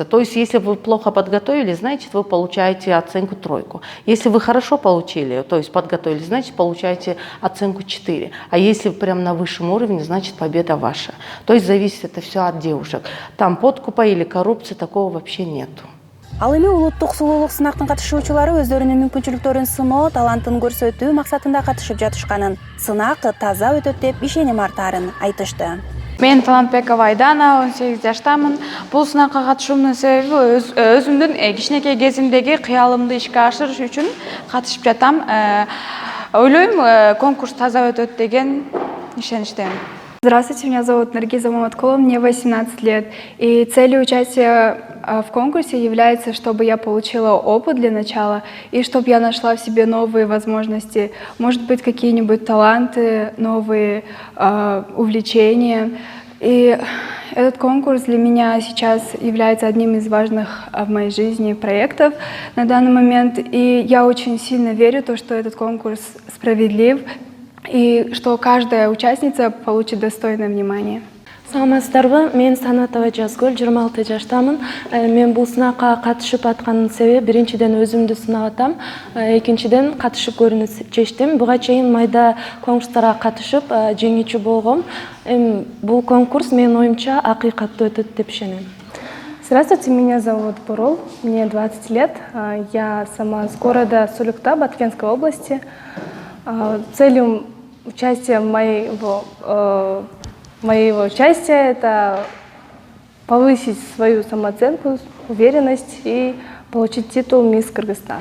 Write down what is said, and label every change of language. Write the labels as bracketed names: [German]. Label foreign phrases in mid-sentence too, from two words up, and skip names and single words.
[Russian] То есть если вы плохо подготовились, значит вы получаете оценку 3. Если вы хорошо получили, то есть подготовились, значит получаете оценку 4. А если прям на высшем уровне, значит победа ваша. То есть зависит это все от девушек. Там подкупа или коррупции такого вообще нету. [Kyrgyz] Ал эми улуттук сулуулук сынактын катышуучулары өздөрүнүн мүмкүнчүлүктөрүн сыноо, талантын көрсөтүү максатында катышып жатышканын, сынак таза өтөт деп ишеним артаарын айтышты. Мен Талантбекова Айдана, 18 жаштамын. Бул сынакка катышуумдун себеби өзүмдүн кичинекей кезимдеги кыялымды ишке ашырыш үчүн катышып жатам. Ойлойм, конкурс таза өтөт деген ишеничтемин. [Russian] Здравствуйте, меня зовут Наргиза Маматкова, мне 18 лет. И целью участия в конкурсе является, чтобы я получила опыт для начала и чтобы я нашла в себе новые возможности, может быть, какие-нибудь таланты, новые увлечения. И этот конкурс для меня сейчас является одним из важных в моей жизни проектов на данный момент. И я очень сильно верю в то, что этот конкурс справедлив, и что каждая участница получит достойное внимание. [Kyrgyz] Саламатсыздарбы, мен Санатова Жазгүл, 26 жаштамын. Мен бул сынакка катышып атканын себеби биринчиден өзүмдү сынап атам, экинчиден катышып көрүүнү чечтим. Буга чейин майда конкурстарга катышып жеңүүчү болгом. Бул конкурс менин оюмча акыйкаттуу өтөт деп ишенем. [Russian] Здравствуйте, меня зовут Бурул, мне 20 лет. Я сама с города Сулюкта, Баткенской области. Целью участия моего участия это повысить свою самооценку, уверенность и получить титул «Мисс Кыргызстан».